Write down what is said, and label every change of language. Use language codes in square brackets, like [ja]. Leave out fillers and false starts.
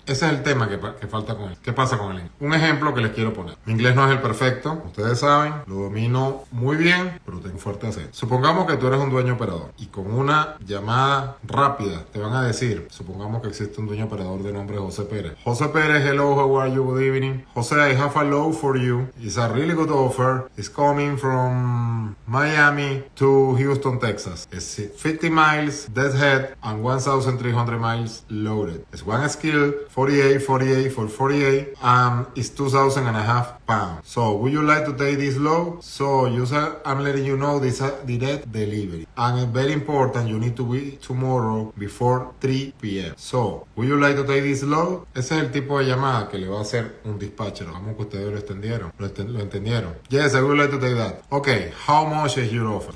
[es] Ese es el tema que falta con él. ¿Qué pasa con el inglés? Un ejemplo que les quiero poner. Mi inglés no es el perfecto, ustedes saben, lo domino muy bien, pero tengo fuerte acento. Supongamos que tú eres un dueño operador y con una llamada rápida te van a decir, supongamos que existe un dueño operador de nombre José Pérez. [en] José Pérez, hello, how are you? Good evening. José, I have a low for you. It's a really good offer. It's coming from Miami to Houston, Texas. It's 50 miles deadhead and 1,300 miles loaded. It's one skill, 48 for 48, and it's 2,500 pounds. So, would you like to take this load? So, user, I'm letting you know this is a direct delivery. And it's very important, you need to be tomorrow before 3 p.m. So, would you like to take this load? [es] Ese es el tipo de llamada que le va a hacer un dispatcher. Vamos que ustedes lo entendieron. [en] Yes, I would like to take that. Okay, how much is your offer?